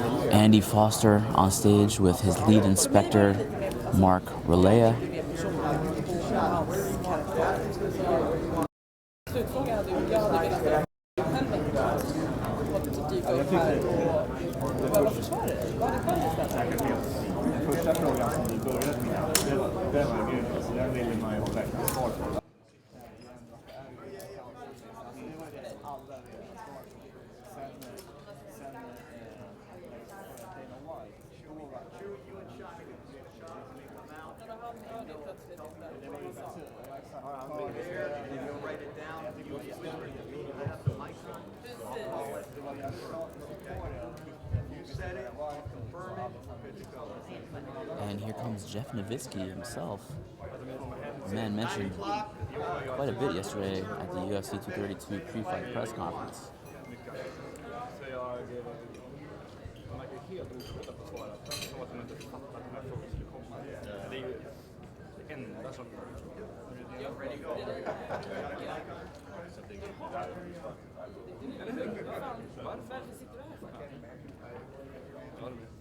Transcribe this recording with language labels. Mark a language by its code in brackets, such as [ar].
[en] Andy Foster on stage with his lead inspector, Mark Relea. [sv] Första frågan som vi började med, den var grym, så den ville man ju ha verkligen svar på. [en] And here comes Jeff Nowitzki himself. The man mentioned quite a bit yesterday at the UFC 232 pre-fight press conference. [sv] helt omöjligt att svara. Som att de inte fattar att den här frågan skulle komma. Det är ju det enda som... Varför sitter du här för?